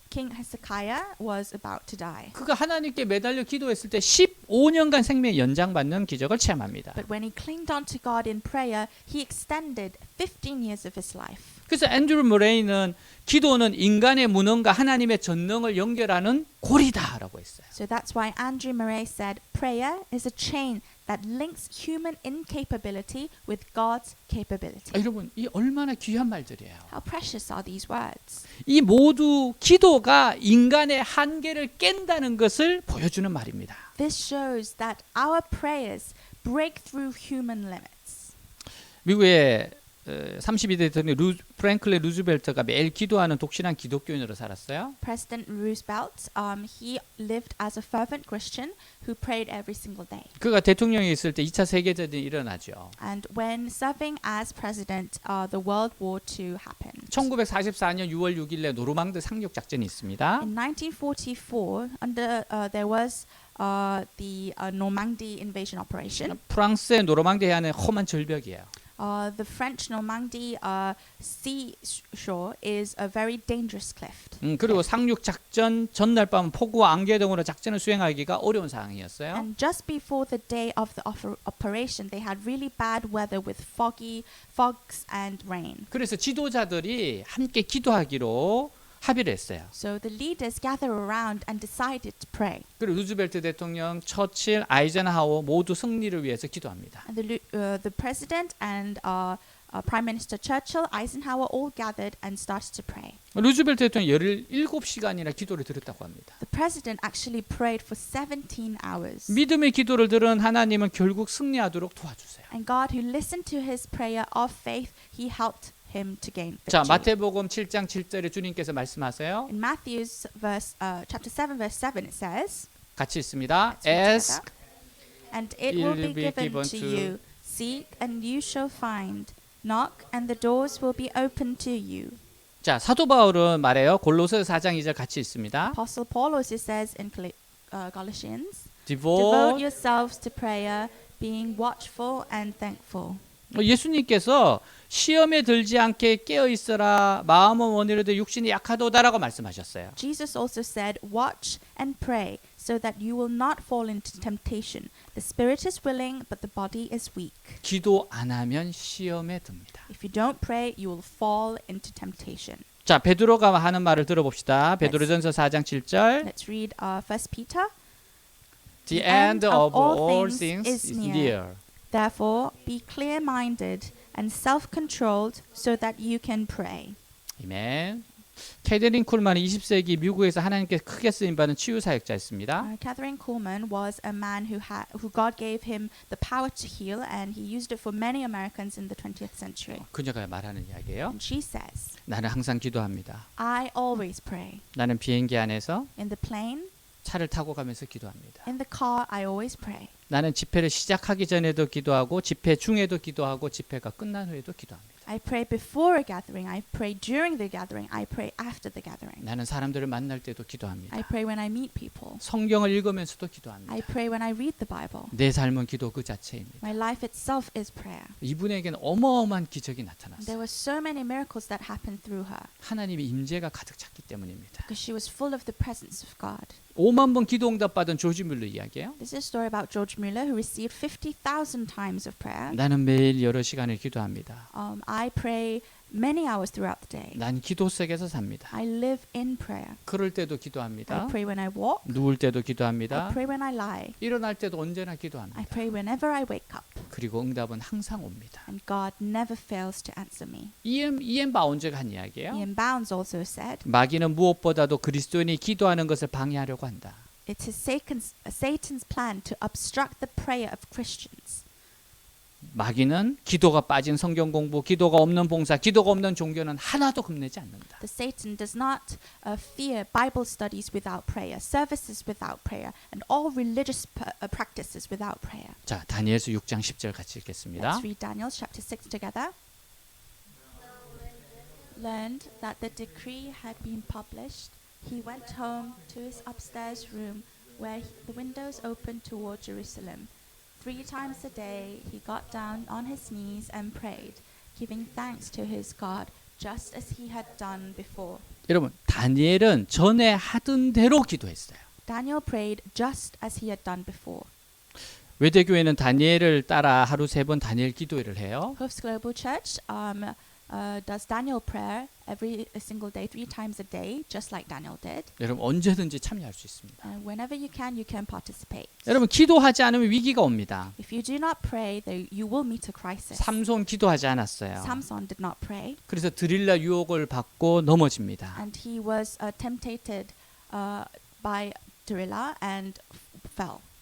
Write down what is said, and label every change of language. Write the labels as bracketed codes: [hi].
[en] King Hezekiah was about to die. [ko] 그가 하나님께 매달려 기도했을 때 15년간 생명 연장받는 기적을 체험합니다. [en] But when he clinged on to God in prayer, he extended 15 years of his life. [ko] 그래서 앤드루 머레이는 기도는 인간의 무능과 하나님의 전능을 연결하는 고리다라고 했어요. [en] So that's why Andrew Murray said, prayer is a chain that links human incapability with God's capability. [ko] 여러분, 이 얼마나 귀한 말들이에요. [en] How precious are these words? [ko] 이 모두 기도가 인간의 한계를 깬다는 것을 보여주는 말입니다. [en] This shows that our prayers break through human limits. [ko] 미국의 32대 대통령 프랭클린 루즈벨트가 매일 기도하는 독실한 기독교인으로 살았어요. [en] President Roosevelt, he lived as a fervent Christian who prayed every single day. [ko] 그가 대통령이 있을 때 2차 세계대전이 일어나죠. [en] And when serving as president, the World War II happened. [ko] 1944년 6월 6일에 노르망드 상륙 작전이 있습니다. [en] In 1944, there was the Normandy invasion operation. [ko] 프랑스의 노르망디 해안은 험한 절벽이에요. [en] The French Normandy seashore is a very dangerous cliff. [ko] 그리고 상륙 작전 전날 밤 폭우와 안개 등으로 작전을 수행하기가 어려운 상황이었어요. [en] And just before the day of the operation, they had really bad weather with fogs and rain. [ko] 그래서 지도자들이 함께 기도하기로 합의를 했어요. [en] So the leaders gathered around and decided to pray. [ko] 그리고 루즈벨트 대통령, 처칠, 아이젠하워 모두 승리를 위해서 기도합니다. [en] And the president and Prime Minister Churchill, Eisenhower all gathered and started to pray. [ko] 루즈벨트 대통령이 17시간이나 기도를 드렸다고 합니다. [en] The president actually prayed for 17 hours. [ko] 믿음의 기도를 들은 하나님은 결국 승리하도록 도와주세요. [en] And God, who listened to his prayer of faith, he helped him to gain [ko] 자, [en] victory. [ko] 마태복음 7장 7절에 주님께서 말씀하세요. [en] In Matthew's chapter 7, verse 7, it says, [ko] 같이 있습니다. [en] Let's read Ask, together. And it will be given to you. Seek, and you shall find. Knock, and the doors will be opened to you. [ko] 자, 사도 바울은 말해요. 골로새 4장 2절 같이 있습니다. [en] Apostle Paul also says in Galatians, Devote. devote yourselves to prayer, being watchful and thankful. [ko] 예수님께서 시험에 들지 않게 깨어 있어라. 마음은 원이라도 육신이 약하도다라고 말씀하셨어요. [en] Jesus also said, watch and pray, so that you will not fall into temptation. The spirit is willing, but the body is weak. [ko] 기도 안 하면 시험에 듭니다. [en] If you don't pray, you will fall into temptation. [ko] 자, 베드로가 하는 말을 들어봅시다. 베드로전서 4장 7절. [en] Let's read 1 Peter. The end of all things is near. Therefore, be clear-minded and self-controlled so that you can pray. [ko] 아멘. 캐더린 쿨만은 20세기 미국에서 하나님께 크게 쓰임 받은 치유 사역자였습니다. [en] Catherine Kuhlman was a man who God gave him the power to heal, and he used it for many Americans in the 20th century. [ko] 그녀가 말하는 이야기예요. [en] And she says, [ko] 나는 항상 기도합니다. [en] I always pray. [ko] 나는 비행기 안에서 [en] In the plane, [ko] 차를 타고 가면서 기도합니다. [en] in the car, I always pray. [ko] 나는 집회를 시작하기 전에도 기도하고 집회 중에도 기도하고 집회가 끝난 후에도 기도합니다. [en] I pray before a gathering, I pray during the gathering, I pray after the gathering. [ko] 나는 사람들을 만날 때도 기도합니다. [en] I pray when I meet people. [ko] 성경을 읽으면서도 기도합니다. [en] I pray when I read the Bible. [ko] 내 삶은 기도 그 자체입니다. [en] My life itself is prayer. [ko] 이분에게는 어마어마한 기적이 [en] There [ko] 나타났어요. [en] were so many miracles that happened through her [ko] 하나님의 임재가 가득 찼기 때문입니다. [en] because she was full of the presence of God. [ko] 5만 번 기도 응답 받은 조지 뮬러 이야기예요. [en] This is a story about George Mueller who received 50,000 times of prayer. [ko] 나는 매일 여러 시간을 기도합니다. [en] I pray many hours throughout the day. [ko] 난 기도 속에서 삽니다. [en] I live in prayer. [ko] 걸을 때도 [en] I [ko] 기도합니다. [en] pray when I walk. [ko] 누울 때도 [en] I [ko] 기도합니다. [en] pray when I lie. [ko] 일어날 때도 언제나 [en] I [ko] 기도합니다. [en] pray whenever I wake up. [ko] 그리고 응답은 항상 옵니다. [en] And God never fails to answer me. [ko] 이엠 바운즈가 한 이야기예요. [en] Ian Bounds also said, [ko] 마귀는 무엇보다도 그리스도인이 기도하는 것을 방해하려고 한다. [en] it is Satan's plan to obstruct the prayer of Christians. [ko] 마귀는 기도가 빠진 성경 공부, 기도가 없는 봉사, 기도가 없는 종교는 하나도 겁내지 않는다. [en] The Satan does not fear Bible studies without prayer, services without prayer, and all religious practices without prayer. [ko] 자, 다니엘서 6장 10절 같이 읽겠습니다. [en] Let's read Daniel chapter 6 together. Learned that the decree had been published, he went home to his upstairs room where the windows opened toward Jerusalem. 3 times a day he got down on his knees and prayed, giving thanks to his God, just as he had done before. [ko] 여러분, 다니엘은 전에 하던 대로 기도했어요. [en] Daniel prayed just as he had done before. [ko] 외대교회는 다니엘을 따라 하루 3번 다니엘 기도회를 해요. [en] Hoofs Global Church does Daniel prayer every single day, 3 times a day, just like Daniel did. [ko] 여러분 언제든지 참여할 수 있습니다. [en] Whenever you can participate. [ko] 여러분 기도하지 않으면 위기가 옵니다. [en] If you do not pray, you will meet a crisis. [ko] 삼손 기도하지 않았어요. [en] Samson did not pray, [ko] 그래서 드릴라 유혹을 받고 넘어집니다. [en] and he was tempted by Delilah and fell.